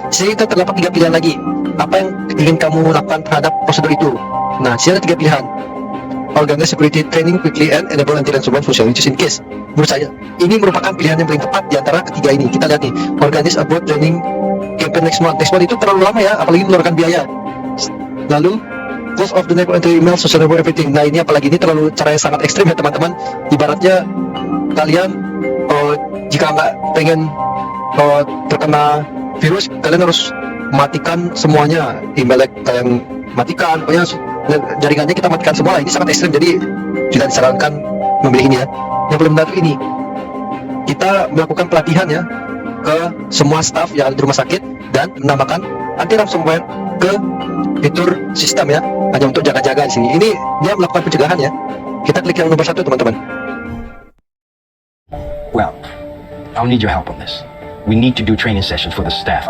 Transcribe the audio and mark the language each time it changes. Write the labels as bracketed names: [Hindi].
[Indonesian] Jadi kita terdapat 3 pilihan lagi. Apa yang ingin kamu lakukan terhadap prosedur itu? Nah, sini ada 3 pilihan. [English] Organize security training quickly and enable anti-ransomware functionalities in case. [Indonesian] Menurut saya, ini merupakan pilihan yang paling tepat di antara ketiga ini. Kita lihat nih, [English] organize a broad training campaign next month. [Indonesian] Next month itu terlalu lama ya, apalagi mengeluarkan biaya. Lalu, [English] close off the network entry email, social network everything. [Indonesian] Nah, ini apalagi ini terlalu cara yang sangat ekstrim ya teman-teman. Ibaratnya kalian jika nggak pengen terkena virus, kalian harus matikan semuanya. Email kalian matikan, pokoknya jaringannya kita matikan semua. Ini sangat ekstrim, jadi tidak disarankan memilih ini ya. Yang belum tentu ini kita melakukan pelatihan ya ke semua staff yang ada di rumah sakit dan menambahkan anti ransomware ke fitur sistem ya, hanya untuk jaga-jaga di sini. Ini dia melakukan pencegahan ya. Kita klik yang nomor 1 teman-teman. [English] Well, I'll need your help on this. We need to do training sessions for the staff.